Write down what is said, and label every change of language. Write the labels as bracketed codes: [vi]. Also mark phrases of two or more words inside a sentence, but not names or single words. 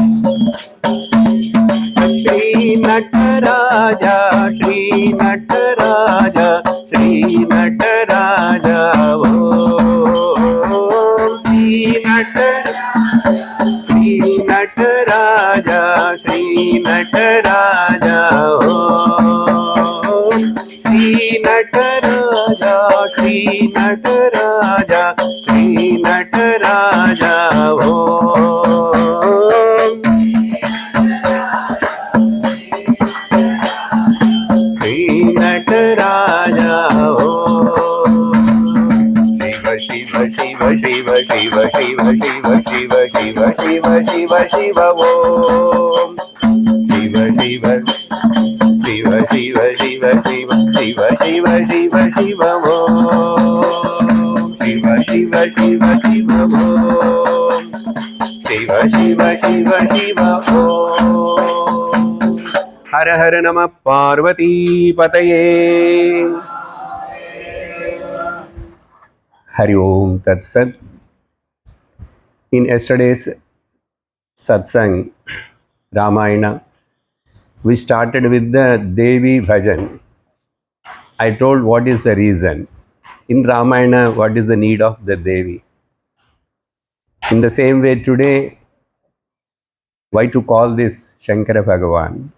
[sa] श्री नटराजा श्री नटराजा श्री नटराजा ओ श्री नटराजा श्री नटराजा ओ श्री नटराजा श्री नटराजा श्री नटराजा ओ नटराजा ओ शिव शिव शिव शिव शिव शिव शिव शिव शिव शिव शिव ओ शिव शिव शिव शिव शिव शिव शिव शिव शिव शिव ओ शिव शिव शिव शिव ओ शिव शिव शिव शिव ओ हर हर नमः पार्वती पतये। Hari Om Tat Sat. [en] In yesterday's satsang, Ramayana, we started with the Devi Bhajan. I told what is the reason. In Ramayana, what is the need of the Devi? In the same way today, why to call this Shankara Bhagavan?